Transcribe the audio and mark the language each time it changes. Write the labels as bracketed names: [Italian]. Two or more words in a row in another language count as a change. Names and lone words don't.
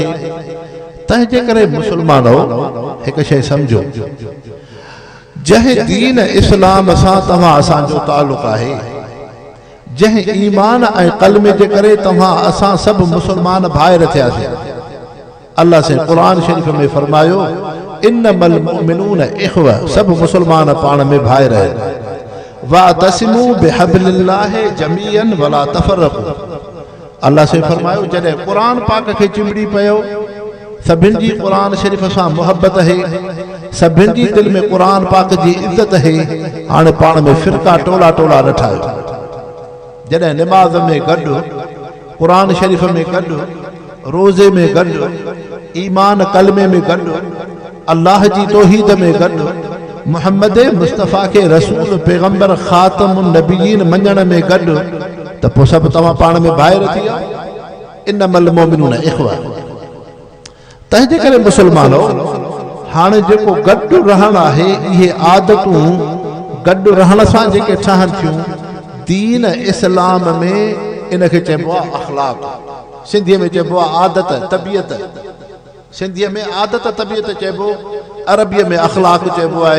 [Sindhi] तंहिंजे करे मुस्लमानो हिकु शइ सम्झो, जंहिं दीन इस्लाम सां तव्हां असांजो तालुक़ आहे, जंहिं ईमान ऐं क़ल्मे जे करे तव्हां असां सभु मुस्लमान भाइर थियासीं। अल्लाह से क़ुरान शरीफ़ में फरमायो, [Arabic] إنما المؤمنون إخوة, [Sindhi] सभु मुस्लमान पाण में भाइर आहिनि। [Arabic] واعتصموا بحبل الله جميعا ولا تفرقوا. [Sindhi] अल्लाह से फरमायो, जॾहिं क़ुरान पाक खे चिंबड़ी पियो, सभिनि जी क़ुरान शरीफ़ सां मुहबत है, सभिनि जी दिल में क़ुरान पाक जी इज़त है। हाणे पाण में फ़िरका टोला टोला न ठाहियो। जॾहिं निमाज़ में गॾु, क़ुरान शरीफ़ में गॾु, रोज़े में गॾु, ईमान कलमे में गॾु, अल्लाह जी तौहीद में गॾु, मुहम्मद मुस्तफ़ा के रसूल पैगंबर [Arabic] خاتم النبيين [Sindhi] मञण में गॾु, त पोइ सभु तव्हां पाण में भाइर थी विया। [Arabic] إنما المؤمنون إخوة. [Sindhi] तंहिंजे करे मुस्लमानो, हाणे जेको गॾु रहण आहे, इहे आदतूं गॾु रहण सां जेके ठहनि थियूं, दीन इस्लाम में इनखे चइबो आहे अख़लाक़। सिंधीअ में चइबो आहे आदत तबियत। सिंधीअ में आदत तबियत चइबो, अरबीअ में अख़लाक़ चइबो आहे।